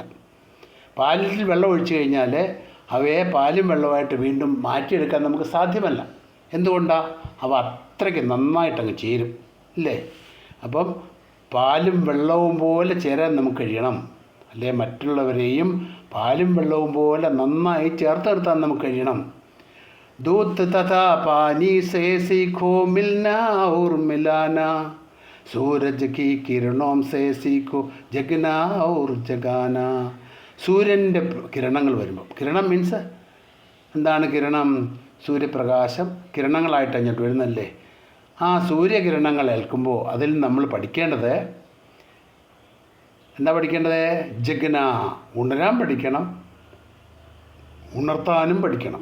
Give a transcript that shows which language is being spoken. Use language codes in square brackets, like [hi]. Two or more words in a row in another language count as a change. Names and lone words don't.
[ml] പാലിൽ വെള്ളം ഒഴിച്ചു കഴിഞ്ഞാൽ അവയെ പാലും വെള്ളമായിട്ട് വീണ്ടും മാറ്റിയെടുക്കാൻ നമുക്ക് സാധ്യമല്ല. എന്തുകൊണ്ടാണ്? അവ അത്രയ്ക്ക് നന്നായിട്ടങ്ങ് ചേരും, ഇല്ലേ? അപ്പം പാലും വെള്ളവും പോലെ ചേരാൻ നമുക്ക് കഴിയണം, അല്ലേ? മറ്റുള്ളവരെയും പാലും വെള്ളവും പോലെ നന്നായി ചേർത്ത് നിർത്താൻ നമുക്ക് കഴിയണം. [hi] दूध तथा पानी से सीखो मिलना और मिलाना. सूरज की किरणों से सीखो जगना और जगाना. [ml] സൂര്യൻ്റെ കിരണങ്ങൾ വരുമ്പോൾ, കിരണം മീൻസ് എന്താണ്? കിരണം സൂര്യപ്രകാശം കിരണങ്ങളായിട്ട് അങ്ങോട്ട് വരുന്നല്ലേ. ആ സൂര്യകിരണങ്ങൾ ഏൽക്കുമ്പോൾ അതിൽ നമ്മൾ പഠിക്കേണ്ടത് എന്താ പഠിക്കേണ്ടത്? ജഗ്ന, ഉണരാൻ പഠിക്കണം, ഉണർത്താനും പഠിക്കണം.